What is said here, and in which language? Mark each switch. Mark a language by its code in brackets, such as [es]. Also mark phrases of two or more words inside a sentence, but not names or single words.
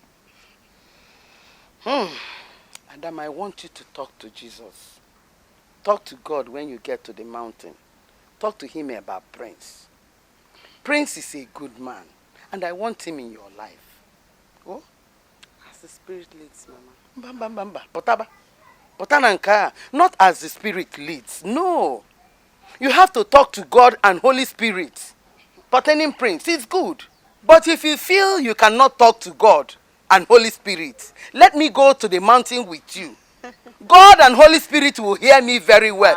[en] Adam, I want you to talk to Jesus. Talk to God when you get to the mountain. Talk to him about Prince. Prince is a good man, and I want him in your life. Oh? As the spirit leads, Mama. Bamba. Botana nka. Not as the spirit leads. No. You have to talk to God and Holy Spirit. Pertaining Prince, it's good. But if you feel you cannot talk to God and Holy Spirit, let me go to the mountain with you. God and Holy Spirit will hear me very well.